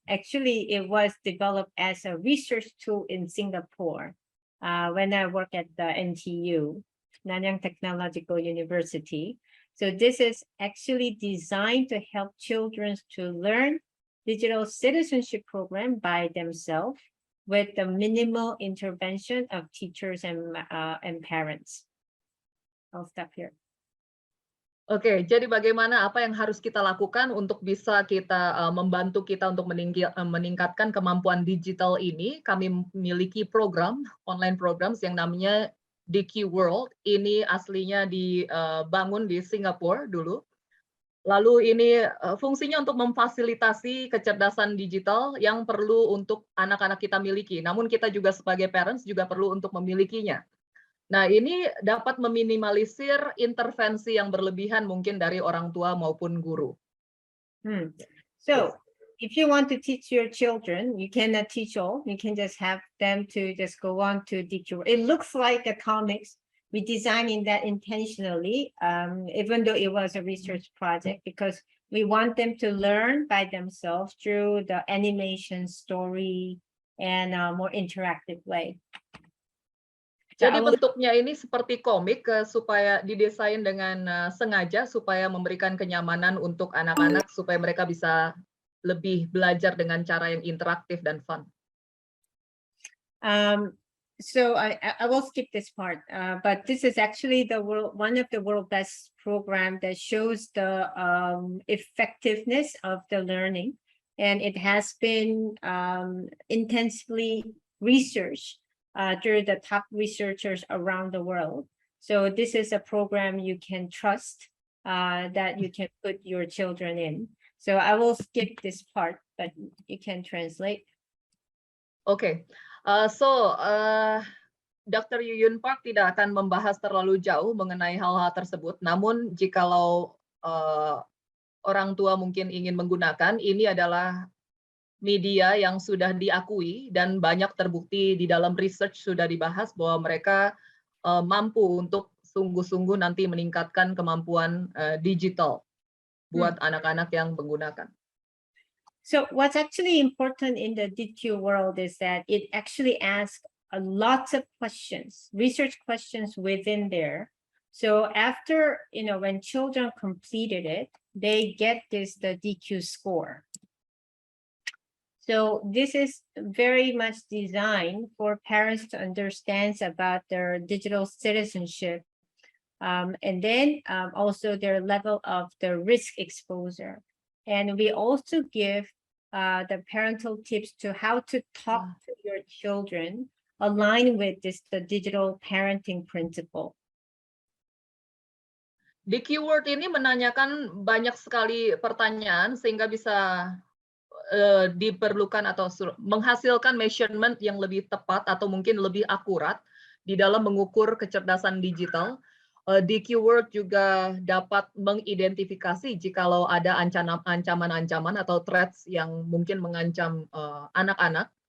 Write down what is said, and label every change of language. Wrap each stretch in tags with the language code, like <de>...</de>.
<en>Actually, it was developed as a research tool in Singapore when I work at the NTU, Nanyang Technological University. So this is actually designed to help children to learn digital citizenship program by themselves with the minimal intervention of teachers and parents. I'll stop here.</en> <id>Oke, jadi bagaimana apa yang harus kita lakukan untuk bisa kita membantu kita untuk meningkatkan kemampuan digital ini? Kami memiliki program,</id> <en>online programs</en> <id>yang namanya DQ World. Ini aslinya dibangun di Singapura dulu. Lalu ini fungsinya untuk memfasilitasi kecerdasan digital yang perlu untuk anak-anak kita miliki. Namun kita juga sebagai parents juga perlu untuk memilikinya. Nah, ini dapat meminimalisir intervensi yang berlebihan mungkin dari orang tua maupun guru.</id> <en>So, if you want to teach your children, you cannot teach all. You can just have them to just go on to DQ. It looks like a comics. We designing that intentionally, even though it was a research project, because we want them to learn by themselves through the animation, story, and a more interactive way.</en> <id>Jadi bentuknya ini seperti komik supaya didesain dengan sengaja supaya memberikan kenyamanan untuk anak-anak supaya mereka bisa lebih belajar dengan cara yang interaktif dan fun.</id> <en>So I will skip this part, but this is actually one of the world best program that shows the effectiveness of the learning, and it has been intensively researched through the top researchers around the world. So this is a program you can trust that you can put your children in. So I will skip this part, but you can translate. Okay. Dr.</en> <id>Yuhyun Park tidak akan membahas terlalu jauh mengenai hal-hal tersebut. Namun jikalau orang tua mungkin ingin menggunakan, ini adalah media yang sudah diakui dan banyak terbukti di dalam research sudah dibahas bahwa mereka mampu untuk sungguh-sungguh nanti meningkatkan kemampuan digital buat anak-anak yang menggunakan.</id> <en>So what's actually important in the DQ world is that it actually asks a lot of questions, research questions within there. So after, when children completed it, they get the DQ score. So this is very much designed for parents to understand about their digital citizenship, and then also their level of the risk exposure. And we also give the parental tips to how to talk to your children align with the digital parenting principle.</en> <id>Di keyword ini menanyakan banyak sekali pertanyaan sehingga bisa diperlukan atau menghasilkan measurement yang lebih tepat atau mungkin lebih akurat di dalam mengukur kecerdasan digital. Di keyword juga dapat mengidentifikasi jikalau ada ancaman-ancaman atau threats yang mungkin mengancam anak-anak.</id>